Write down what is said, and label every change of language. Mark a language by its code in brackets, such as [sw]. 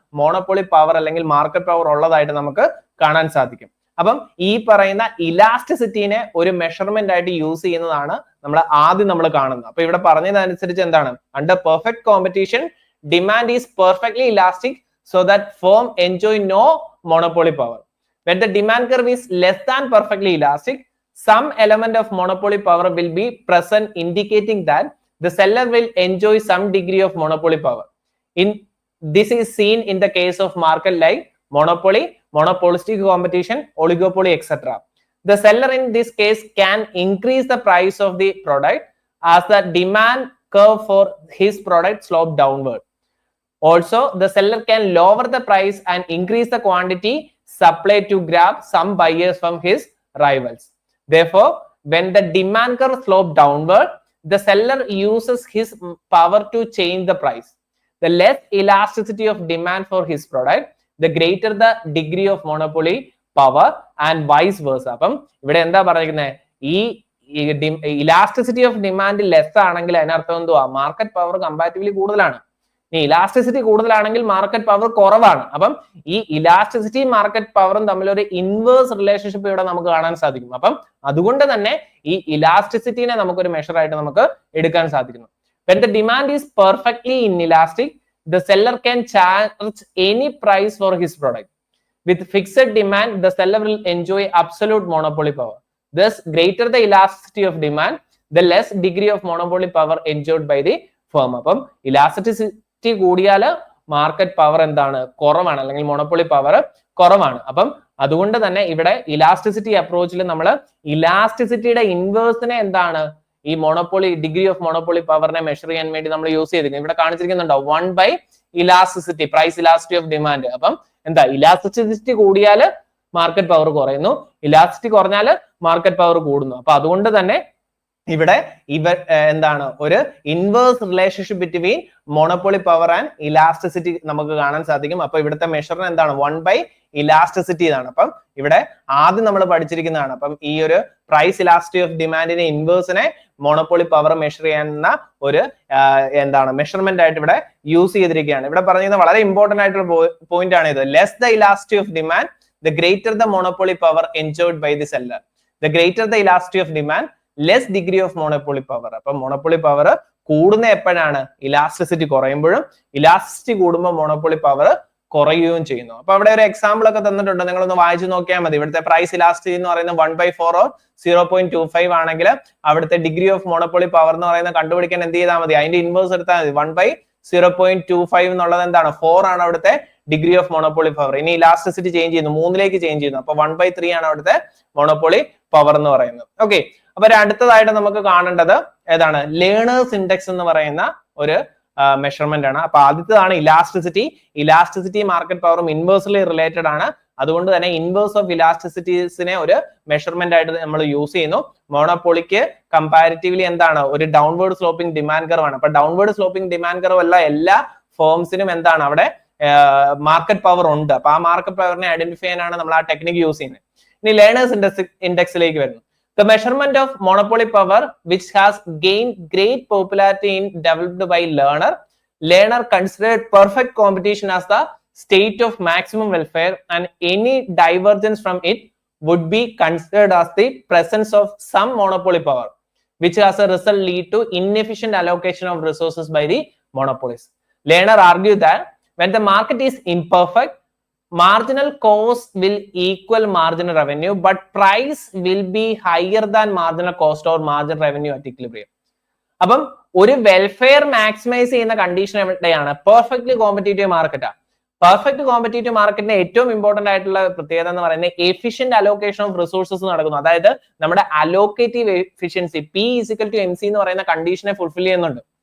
[ml] Monopoly power അല്ലെങ്കിൽ market power ഉള്ളതായിട്ട് നമുക്ക് കാണാൻ സാധിക്കും. അപ്പം ഈ പറയുന്ന ഇലാസ്റ്റിസിറ്റിനെ ഒരു മെഷർമെന്റ് ആയിട്ട് യൂസ് ചെയ്യുന്നതാണ് നമ്മൾ കാണുന്നത്. അപ്പൊ ഇവിടെ പറഞ്ഞതനുസരിച്ച് എന്താണ്? [en] Under perfect competition demand is perfectly elastic so that firm enjoy no monopoly power. When the demand curve is less than perfectly elastic, some element of monopoly power will be present, indicating that the seller will enjoy some degree of monopoly power. This is seen in the case of market like monopoly, monopolistic competition, oligopoly, etc. The seller in this case can increase the price of the product as the demand curve for his product slope downward. Also, the seller can lower the price and increase the quantity supply to grab some buyers from his rivals. Therefore, when the demand curve slope downward, the seller uses his power to change the price. The less elasticity of demand for his product, the greater the degree of monopoly power and vice versa. [ml] അപ്പം ഇവിടെ എന്താ പറയുന്നത്? ഈ elasticity of demand less ആണെങ്കിൽ അതിനർത്ഥം എന്തുവാ? Market power comparatively കൂടുതലാണ്. ഇനി ഇലാസ്റ്റിസിറ്റി കൂടുതലാണെങ്കിൽ മാർക്കറ്റ് പവർ കുറവാണ്. അപ്പം ഈ ഇലാസ്റ്റിസിറ്റി മാർക്കറ്റ് പവറും തമ്മിൽ ഒരു ഇൻവേഴ്സ് റിലേഷൻഷിപ്പ് ഇവിടെ നമുക്ക് കാണാൻ സാധിക്കും. അപ്പം അതുകൊണ്ട് തന്നെ ഈ ഇലാസ്റ്റിസിറ്റിനെ നമുക്കൊരു മെഷർ ആയിട്ട് നമുക്ക് എടുക്കാൻ സാധിക്കുന്നു. [en] When the demand is perfectly inelastic, the seller can charge any price for his product. With fixed demand, the seller will enjoy absolute monopoly power. Thus, greater the elasticity of demand, the less degree of monopoly power enjoyed by the firm. [ml] അപ്പം elasticity കൂടിയാൽ market power എന്താണ്? കുറവാണ്, അല്ലെങ്കിൽ monopoly power കുറവാണ്. അപ്പം അതുകൊണ്ട് തന്നെ ഇവിടെ ഇലാസ്റ്റിസിറ്റി അപ്രോച്ചിൽ നമ്മൾ ഇലാസ്റ്റിസിറ്റിയുടെ ഇൻവേഴ്സിനെ എന്താണ്? ഈ മോണോപ്പൊളി ഡിഗ്രി ഓഫ് മോണോപ്പൊളി പവറിനെ മെഷർ ചെയ്യാൻ വേണ്ടി നമ്മൾ യൂസ് ചെയ്തിരിക്കുന്നത്. ഇവിടെ കാണിച്ചിരിക്കുന്നുണ്ടോ? 1 elasticity, price elasticity of demand. അപ്പം എന്താ? ഇലാസ്റ്റിസിറ്റി കൂടിയാൽ മാർക്കറ്റ് പവർ കുറയുന്നു, ഇലാസ്റ്റിസിറ്റി കുറഞ്ഞാൽ മാർക്കറ്റ് പവർ കൂടുന്നു. അപ്പൊ അതുകൊണ്ട് തന്നെ ഇവിടെ എന്താണ്? ഒരു [en] inverse relationship between monopoly power and elasticity [ml] നമുക്ക് കാണാൻ സാധിക്കും. അപ്പൊ ഇവിടുത്തെ മെഷറിന് എന്താണ്? 1 ഇലാസ്റ്റിസിറ്റി എന്നാണ്. അപ്പം ഇവിടെ ആദ്യം നമ്മൾ പഠിച്ചിരിക്കുന്നതാണ്. അപ്പം ഈ ഒരു price elasticity of ഡിമാൻഡിനെ ഇൻവേഴ്സിനെ monopoly power measure ചെയ്യുന്ന ഒരു എന്താണ് മെഷർമെന്റ് ആയിട്ട് ഇവിടെ യൂസ് ചെയ്തിരിക്കുകയാണ്. ഇവിടെ പറഞ്ഞിരുന്ന വളരെ ഇമ്പോർട്ടന്റ് ആയിട്ടുള്ള പോയിന്റ് ആണ് ഇത്. [en] Less the elasticity of demand, the greater the monopoly power enjoyed by the seller. The greater the elasticity of demand, less degree of monopoly power. [ml] അപ്പം മോണോപ്പൊളി പവർ കൂടുന്ന എപ്പോഴാണ്? ഇലാസ്റ്റിസിറ്റി കുറയുമ്പോഴും. ഇലാസ്റ്റിസിറ്റി കൂടുമ്പോൾ monopoly power കുറയുകയും ചെയ്യുന്നു. അപ്പൊ അവിടെ ഒരു example ഒക്കെ തന്നിട്ടുണ്ട്, നിങ്ങളൊന്ന് വായിച്ചു നോക്കിയാൽ മതി. ഇവിടുത്തെ പ്രൈസ് ഇലാസ്റ്റിസിറ്റി എന്ന് പറയുന്നത് 1/4 or 0.25 ആണെങ്കിൽ അവിടുത്തെ ഡിഗ്രി ഓഫ് മോണോപ്പൊളി പവർ എന്ന് പറയുന്നത് കണ്ടുപിടിക്കാൻ എന്ത് ചെയ്താൽ മതി? അതിന്റെ ഇൻവേഴ്സ് എടുത്താൽ മതി. 1/0.25 എന്നുള്ളത് എന്താണ്? 4 ആണ് അവിടുത്തെ ഡിഗ്രി ഓഫ് മോണോപ്പൊളി പവർ. ഇനി ഇലാസ്റ്റിസിറ്റി ചേഞ്ച് ചെയ്യുന്നു, 3ലേക്ക് ചേഞ്ച് ചെയ്യുന്നു. അപ്പൊ 1/3 ആണ് അവിടുത്തെ മോണോപ്പൊളി പവർ എന്ന് പറയുന്നത്. ഓക്കെ, അപ്പൊ അടുത്തതായിട്ട് നമുക്ക് കാണേണ്ടത് ഏതാണ്? ലേണേഴ്സ് ഇൻഡെക്സ് എന്ന് പറയുന്ന ഒരു മെഷർമെന്റ് ആണ്. അപ്പൊ ആദ്യത്തേതാണ് ഇലാസ്റ്റിസിറ്റി. ഇലാസ്റ്റിസിറ്റി മാർക്കറ്റ് പവറും ഇൻവേഴ്സ്ലി റിലേറ്റഡ് ആണ്. അതുകൊണ്ട് തന്നെ ഇൻവേഴ്സ് ഓഫ് ഇലാസ്റ്റിസിറ്റീസിനെ ഒരു മെഷർമെന്റ് ആയിട്ട് നമ്മൾ യൂസ് ചെയ്യുന്നു. മോണോപ്പൊളിക്ക് കമ്പാരിറ്റീവ്ലി എന്താണ്? ഒരു ഡൗൺവേർഡ് സ്ലോപ്പിംഗ് ഡിമാൻഡ് കർവ് ആണ്. അപ്പൊ ഡൗൺവേർഡ് സ്ലോപ്പിംഗ് ഡിമാൻഡ് കർവ് അല്ല, എല്ലാ ഫേംസിനും എന്താണ്? അവിടെ മാർക്കറ്റ് പവർ ഉണ്ട്. അപ്പൊ ആ മാർക്കറ്റ് പവറിനെ ഐഡന്റിഫൈ ചെയ്യാനാണ് നമ്മൾ ആ ടെക്നിക് യൂസ് ചെയ്യുന്നത്. ഇനി ലേണേഴ്സ് ഇൻഡെക്സിലേക്ക് വരുന്നു. [en] The measurement of monopoly power, which has gained great popularity in developed by Lerner considered perfect competition as the state of maximum welfare, and any divergence from it would be considered as the presence of some monopoly power, which as a result lead to inefficient allocation of resources by the monopolies. Lerner argued that when the market is imperfect, marginal cost will equal marginal revenue, but price will be higher than marginal cost or marginal revenue at equilibrium. [ml] അപ്പം ഒരു welfare maximise ചെയ്യുന്ന condition എവിടെയാണ്? Perfectly competitive മാർക്കറ്റാ. Perfect competitive മാർക്കറ്റിന്റെ ഏറ്റവും important ആയിട്ടുള്ള പ്രത്യേകത എന്ന് പറയുന്നത് [en] efficient allocation of resources [ml] നടക്കുന്നു. അതായത് നമ്മുടെ അലോക്കേറ്റീവ് എഫിഷ്യൻസി P=MC എന്ന് പറയുന്ന കണ്ടീഷനെ ഫുൾഫിൽ ചെയ്യുന്നുണ്ട്.